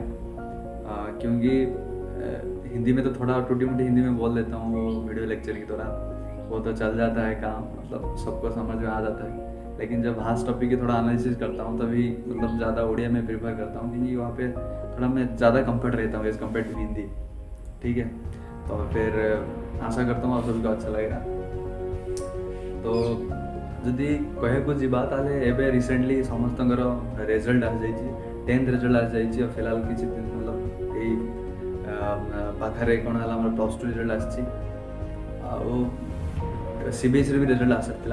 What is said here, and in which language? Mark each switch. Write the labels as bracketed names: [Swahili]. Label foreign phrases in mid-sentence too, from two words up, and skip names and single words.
[Hindi] क्योंकि हिंदी में तो थोड़ा टूटी मुटी हिंदी में बोल देता हूँ, वो [English] video lecture [Hindi] की तरह वो तो चल जाता है काम, मतलब सबको समझ में आ जाता है। लेकिन जब हास्ट टॉपिक की थोड़ा एनालिसिस करता हूँ तभी मतलब ज़्यादा उड़िया में प्रीफर करता हूँ, क्योंकि वहाँ पे थोड़ा मैं ज़्यादा कंफर्ट रहता हूँ [English] as compare to [Hindi] हिंदी। ठीक है, तो फिर आशा करता हूँ आप सभी को अच्छा लगेगा। [Odia] तो ଯଦି କହିବାକୁ ଯିବା ତାହେଲେ ଏବେ ରିସେଣ୍ଟଲି ସମସ୍ତଙ୍କର ରେଜଲ୍ଟ ଆସିଯାଇଛି, 10th ରେଜଲ୍ଟ ଆସିଯାଇଛି। ଆଉ ଫିଲହାଲ କିଛି ଦିନ मतलब ଏଇ ପାଖରେ କ'ଣ ହେଲା ଆମର +2 ରେଜଲ୍ଟ ଆସିଛି, ଆଉ CBSEରେ ବି ରେଜଲ୍ଟ ଆସିଥିଲା।